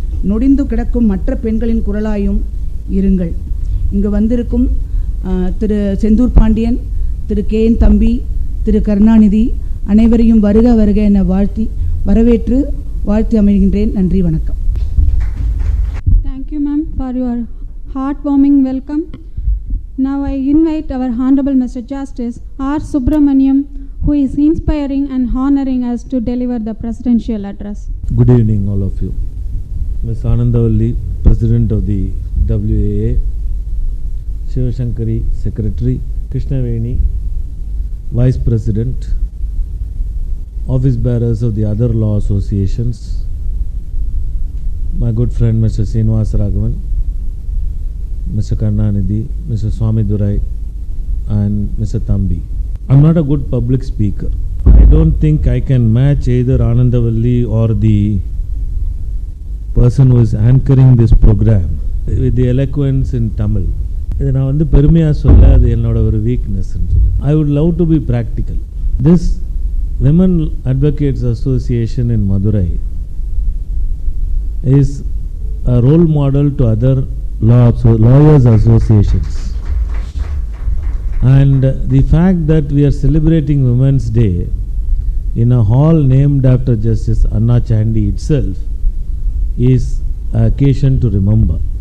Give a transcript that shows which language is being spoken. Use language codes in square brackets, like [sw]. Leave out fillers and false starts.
[ta] நொடிந்து கிடக்கும் மற்ற பெண்களின் குரலாயும் இருங்கள். இங்கு வந்திருக்கும் திரு செந்தூர் பாண்டியன், திரு கேஎன் தம்பி, திரு கருணாநிதி அனைவரையும் வருக வருக என வரவேற்று வாழ்த்தி அமைகின்றேன். நன்றி, வணக்கம். [en] Thank you, ma'am, for your heartwarming welcome. Now I invite our Honorable Mr. Justice R. Subramaniam, who is inspiring and honoring us to deliver the presidential address. Good evening, all of you. Ms. Anandavalli, President of the WAA, Shivashankari, Secretary, Krishnaveni, Vice President, office bearers of the other law associations, my good friend Mr. Srinivas Raghavan, Mr. Karnanidhi, Mr. Madurai, and Mr. Thambi. I'm not a good public speaker. I don't think I can match either Anandavalli or the person who is anchoring this program with the eloquence in Tamil. [ta] இதை நான் வந்து பெருமையாக சொல்ல, அது என்னோட ஒரு வீக்னஸ்ன்னு சொல்லி. [en] I would love to be practical. This Women Advocates Association in Madurai is a role model to other lawyers associations. And the fact that we are celebrating Women's Day in a hall named after Justice Anna Chandy itself is an occasion to remember.